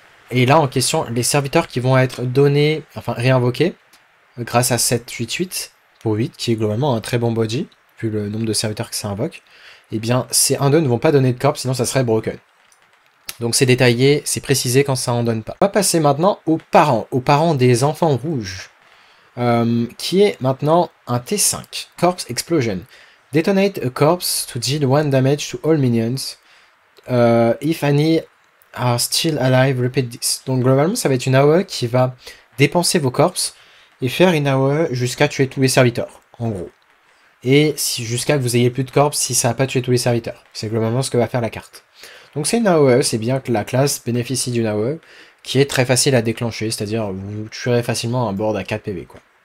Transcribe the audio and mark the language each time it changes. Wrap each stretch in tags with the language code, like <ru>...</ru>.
<fr>Et là, en question, les serviteurs qui vont être donnés, enfin réinvoqués, grâce à 7-8-8 pour 8, qui est globalement un très bon body, vu le nombre de serviteurs que ça invoque, eh bien, ces 1-2 ne vont pas donner de corps, sinon ça serait broken. Donc c'est détaillé, c'est précisé quand ça en donne pas. On va passer maintenant aux parents des enfants rouges. qui est maintenant un T5, Corpse Explosion.</fr> <en>Detonate a corpse to deal 1 damage to all minions. If any are still alive, repeat this.</en> <fr>Donc globalement, ça va être une AOE qui va dépenser vos corpses et faire une AOE jusqu'à tuer tous les serviteurs, en gros. Et jusqu'à que vous ayez plus de corpses si ça n'a pas tué tous les serviteurs. C'est globalement ce que va faire la carte. Donc c'est une AOE, c'est bien que la classe bénéficie d'une AOE qui est très facile à déclencher, c'est-à-dire vous tuerez facilement un board à 4 PV, quoi.</fr>